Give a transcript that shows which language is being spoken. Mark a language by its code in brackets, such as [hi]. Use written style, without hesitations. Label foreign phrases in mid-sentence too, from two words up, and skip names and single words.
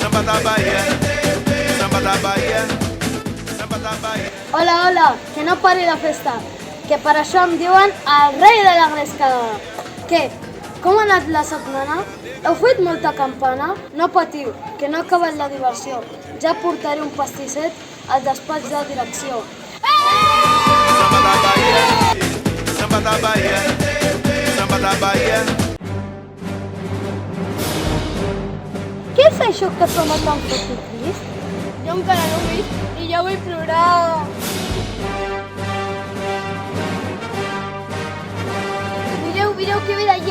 [pt] da Bahia, samba da Bahia, samba da Bahia. [ca] Hola, hola, que no pari la festa, que per això em diuen el rei de la gresca. Què? Com ha anat la setmana? Heu fet molta campana? No patiu, que no ha acabat la diversió. Ja portaré un pastisset al despatx de direcció. [pt] Samba da Bahia, samba da Bahia, samba da Bahia. [ca] Què és això que sona tan fort i trist? Jo encara no ho he vist i ja vull plorar. Mireu que ve d'allà.